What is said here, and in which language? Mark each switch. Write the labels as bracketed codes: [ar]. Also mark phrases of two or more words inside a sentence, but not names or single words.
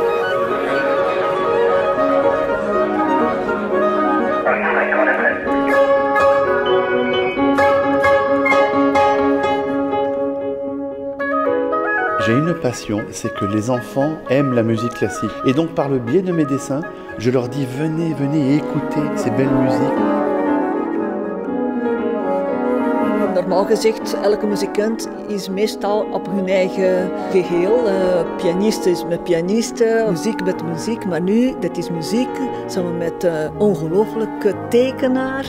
[fr] J'ai une passion, c'est que les enfants aiment la musique classique. Et donc par le biais de mes dessins, je leur dis venez, venez écouter ces belles musiques. [nl] Normaal gezegd, elke muzikant is meestal op hun eigen geheel. Pianist is met pianisten, muziek met muziek. Maar nu, dat is muziek samen met ongelooflijke tekenaar.